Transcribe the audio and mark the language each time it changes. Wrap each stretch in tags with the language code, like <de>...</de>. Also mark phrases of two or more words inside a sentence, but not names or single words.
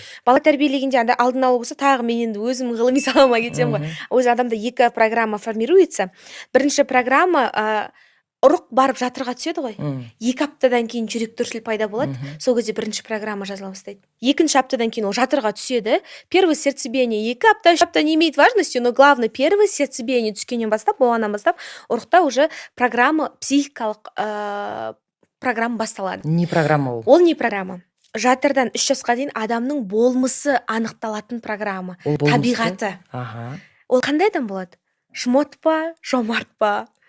<kk>Бала тәрбиелегенде алдын алу болса, тағы мен енді өзім ғылыми салама кетемін ғой. Өзі адамда 2</kk> <ru>программа формируется.</ru> <kk>Бірінші программа ұрық барып жатырға түседі ғой. 2 аптадан кейін жүрек дүрсіл пайда болады. Сол кезде бірінші программа жазыла бастайды. Екінші аптадан кейін ол жатырға түседі.</kk> <ru>Первое сердцебиение</ru> <kk>2 апта, 3 апта</kk> <ru>не имеет важности, но главное первое сердцебиение</ru> <kk>түскеннен бастап, болғаннан бастап, ұрықта</kk> <ru>уже программа,</ru> <kk>психикалық программа басталады. Не программа ол? Ол не программа? Жатырдан 3 жасқа дейін адамның болмысы анықталатын программа. Табиғаты. Ол қандай адам болады? Жмот па, жомарт па?</kk>